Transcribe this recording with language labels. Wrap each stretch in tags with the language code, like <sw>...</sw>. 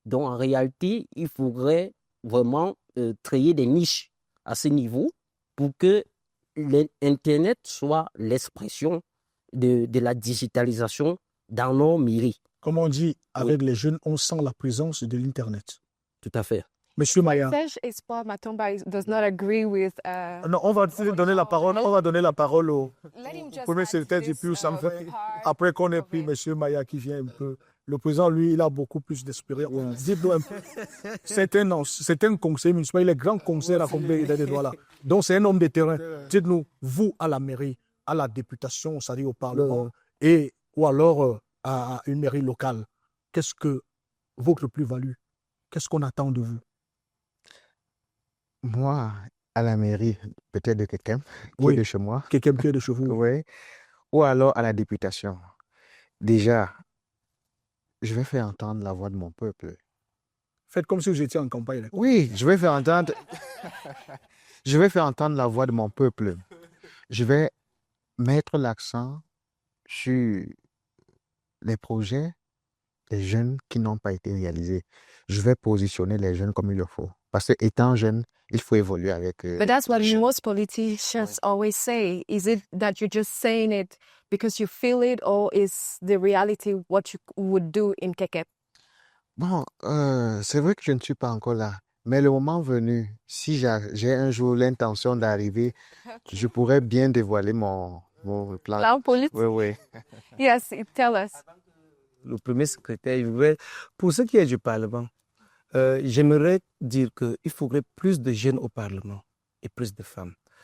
<fr>Donc, en réalité, il faudrait vraiment créer des niches à ce niveau pour que l'Internet soit l'expression de la digitalisation dans nos mairies. Comme on dit, avec les jeunes, on sent la présence de l'Internet. Tout à fait. Monsieur Maya.</fr> <en>Serge Espoir Matomba does not agree with.</en> <fr>Non, on va donner la parole. On va donner la parole au premier secrétaire du PUR après qu'on ait pris Monsieur Maya qui vient un peu. Le président, lui, il a beaucoup plus d'expérience. Dites-nous un peu. C'est un conseiller municipal, il est grand conseiller à combien il a des doigts là. Donc c'est un homme de terrain. Dites-nous, vous à la mairie, à la députation, c'est-à-dire au Parlement, ou alors à une mairie locale, qu'est-ce que votre plus-value? Qu'est-ce qu'on attend de vous? Moi, à la mairie, peut-être de quelqu'un qui est de chez moi. Quelqu'un qui est de chez vous. Oui. Ou alors à la députation. Déjà, je vais faire entendre la voix de mon peuple. Faites comme si vous étiez en campagne. Oui, je vais faire entendre la voix de mon peuple. Je vais mettre l'accent sur les projets des jeunes qui n'ont pas été réalisés. Je vais positionner les jeunes comme il le faut. Parce que étant jeune, il faut évoluer avec eux.</fr> <en>But that's what most politicians always say. Is it that you're just saying it because you feel it, or is the reality what you would do in Kekep?</en> <fr>Bon, c'est vrai que je ne suis pas encore là. Mais le moment venu, si j'ai un jour l'intention d'arriver, je pourrais bien dévoiler mon plan. Plan politique? Oui, oui.</fr> <en>Yes, tell us.</en> <fr>Le premier secrétaire, pour ce qui est du Parlement, j'aimerais dire qu'il faudrait plus de jeunes au Parlement et plus de femmes.</fr>